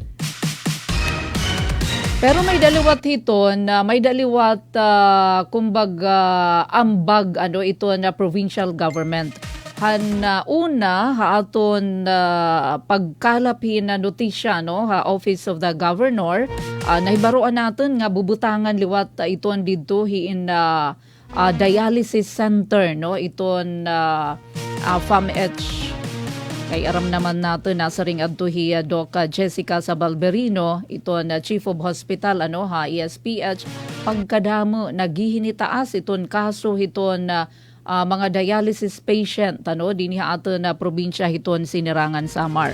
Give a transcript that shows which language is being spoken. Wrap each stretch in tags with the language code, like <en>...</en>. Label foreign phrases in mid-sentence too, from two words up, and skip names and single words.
<war>Pero may daliwat hiton, may daliwat kumbaga ambag ito na</war> <en>provincial government.</en> <war>Una aton pagkalapin na notisya Office of the Governor, nahibaruan natin nga bubutangan liwat iton dito in</war> <en>dialysis center</en> <war>iton FAMH. Kay aram naman natin nasa ring adto hi Doc Jessica Sabalberino ito na</war> <en>Chief of Hospital</en> <war>ESPH pagkadamo naghihinitaas iton kaso hiton mga</war> <en>dialysis patient</en> <war>dinhi ato na probinsya hiton Sinirangan Samar.</war>